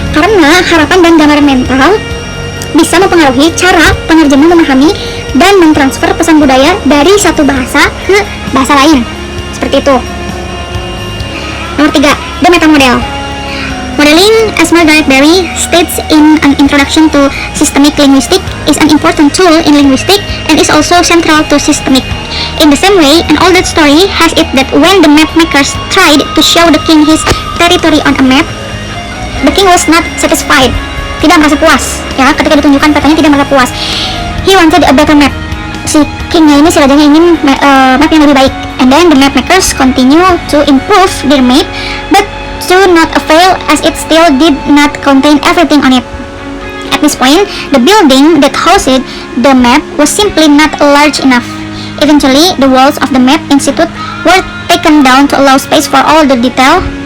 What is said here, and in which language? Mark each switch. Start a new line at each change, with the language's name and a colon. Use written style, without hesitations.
Indonesian: Karena harapan dan gambaran mental bisa mempengaruhi cara penerjemah memahami dan mentransfer pesan budaya dari satu bahasa ke bahasa lain. Seperti itu. Nomor 3,
English: the meta model. Modeling, as Margaret Berry states in an introduction to systemic linguistics, is an important tool in linguistics and is also central to systemic. In the same way, an old story has it that when the map makers tried to show the king his territory on a map, the king was not satisfied,
Indonesian: tidak merasa puas. Ya, ketika ditunjukkan petanya tidak merasa puas.
English: He wanted a better map.
Indonesian: Si kingnya ini, si rajanya ingin map yang lebih baik.
English: And then the map makers continue to improve their map, but to not avail as it still did not contain everything on it. At this point, the building that housed the map was simply not large enough. Eventually, the walls of the map institute were taken down to allow space for all the detail.